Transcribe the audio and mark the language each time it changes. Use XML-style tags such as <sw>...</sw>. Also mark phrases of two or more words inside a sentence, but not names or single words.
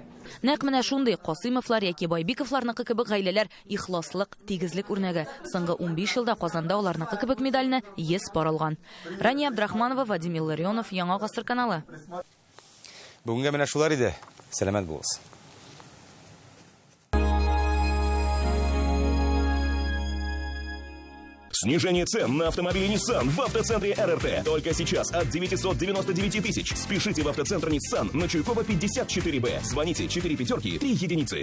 <tt>Нәкъ менә шундый Касыймовлар яки Байбиковларныкы кебек гаиләләр ихласлык, тигезлек үрнәге. Соңгы 15 елда Казанда аларныкы кебек медальне 100 пар алган. Рания Абдрахманова, Вадим Илларионов, Яңа гасыр каналы. Бүгенгә менә шулар иде. Сәламәт булыгыз.</tt> <ru>Снижение цен на автомобили Nissan в автоцентре РРТ. Только сейчас от 999 тысяч. Спешите в автоцентр Nissan на Чуйкова 54Б. Звоните 4 пятерки 3 единицы.</ru>